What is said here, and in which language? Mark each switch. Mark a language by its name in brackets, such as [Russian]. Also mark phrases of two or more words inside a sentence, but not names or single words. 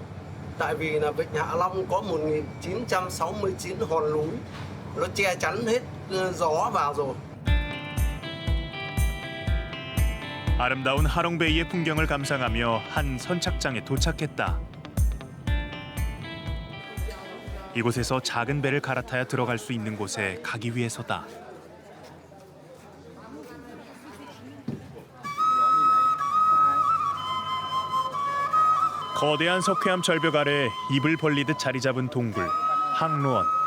[Vietnamese] Tại vì là Vịnh Hạ Long có 1969 hòn núi. Nó che chắn hết gió vào rồi. [Korean] 아름다운 하롱베이의 풍경을 감상하며 한 선착장에 도착했다. 이곳에서 작은 배를 갈아타야 들어갈 수 있는 곳에 가기 위해서다. 거대한 석회암 절벽 아래 입을 벌리듯 자리 잡은 동굴, 항루원.